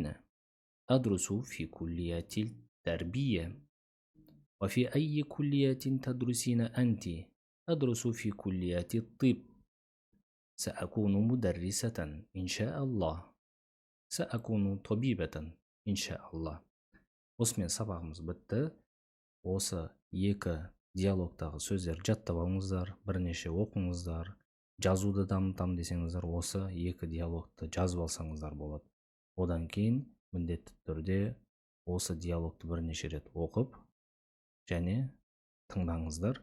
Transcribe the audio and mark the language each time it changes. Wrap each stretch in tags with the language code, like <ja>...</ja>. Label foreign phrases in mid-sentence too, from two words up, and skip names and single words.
<ar>أدرس في كلية التربية. وفي أي كلية تدرسين أنت؟ أدرس في كلية الطب. سأكون مدرسة إن شاء الله. سأكون طبيبة إن شاء الله.</ar> <kk>Осымен сабағымыз бітті. Осы екі диалогтағы сөздер жаттап алыңыздар, бірнеше оқыңыздар. Жазуды дамытам десеңіздер, осы екі диалогты жазып алсаңыздар болады. Одан кейін міндетті түрде осы диалогты бірнеше рет оқып және тыңдаңыздар.</kk>